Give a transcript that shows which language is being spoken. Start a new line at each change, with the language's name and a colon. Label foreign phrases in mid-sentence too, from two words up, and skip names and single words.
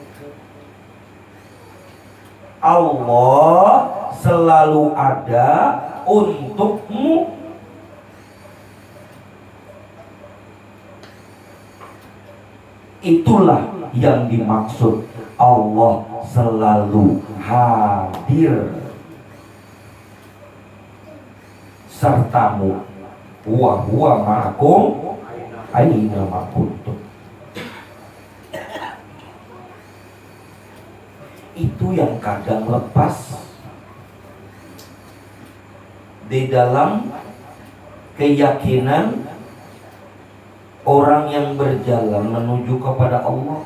Indonesian: Allah selalu ada untukmu. Itulah yang dimaksud Allah selalu hadir sertamu.
Arabic: وهو معكم أين ما كنتم.
Indonesian: Itu yang kadang lepas di dalam keyakinan orang yang berjalan menuju kepada Allah.